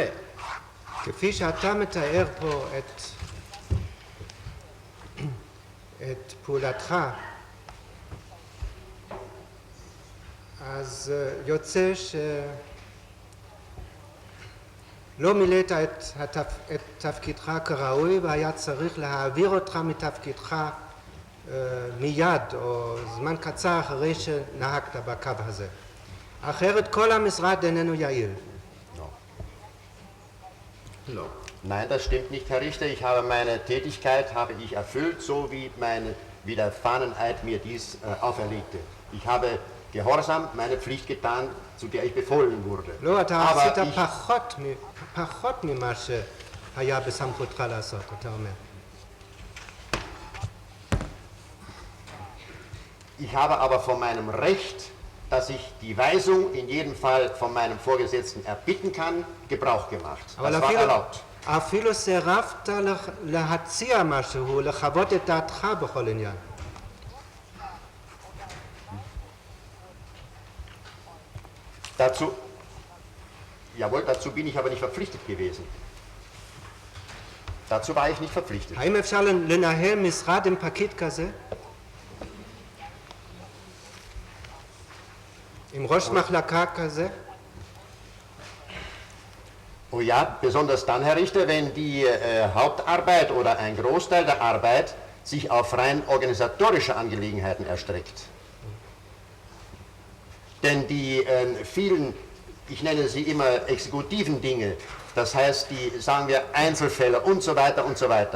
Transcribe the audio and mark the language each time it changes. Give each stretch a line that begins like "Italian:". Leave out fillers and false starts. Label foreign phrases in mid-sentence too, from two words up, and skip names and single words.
Hebrew: כפי שאתה מתאר פה את פעולתך, אז יוצא שלא מילאת את תפקידך כראוי והיה צריך להעביר אותך מתפקידך מיד או זמן קצר אחרי שנהגת בקו הזה. אחרת כל המשרד איננו יעיל. לא.
German: Nein, das stimmt nicht, Herr Richter. Ich habe meine Tätigkeit erfüllt, so wie der Fahneneid mir dies auferlegte. Ich habe gehorsam meine Pflicht getan, zu der ich befohlen wurde.
Hebrew: לא, אתה עשית פחות ממה שהיה בסמכותך לעשות, אתה אומר.
German: Ich habe aber von meinem Recht, dass ich die Weisung in jedem Fall von meinem Vorgesetzten erbitten kann, Gebrauch gemacht. Das war erlaubt.
Hebrew: אפילו סירבת להציע משהו, לחוות את דעתך בכל עניין.
German: Dazu bin ich aber nicht verpflichtet gewesen. Dazu war ich nicht verpflichtet.
Hebrew: האם אפשר לנהל משרד עם פקיד כזה? עם ראש מחלקה כזה?
German: Oh ja, besonders dann, Herr Richter, wenn die Hauptarbeit oder ein Großteil der Arbeit sich auf rein organisatorische Angelegenheiten erstreckt. Denn die vielen, ich nenne sie immer exekutiven Dinge, das heißt die, sagen wir, Einzelfälle und so weiter und so weiter.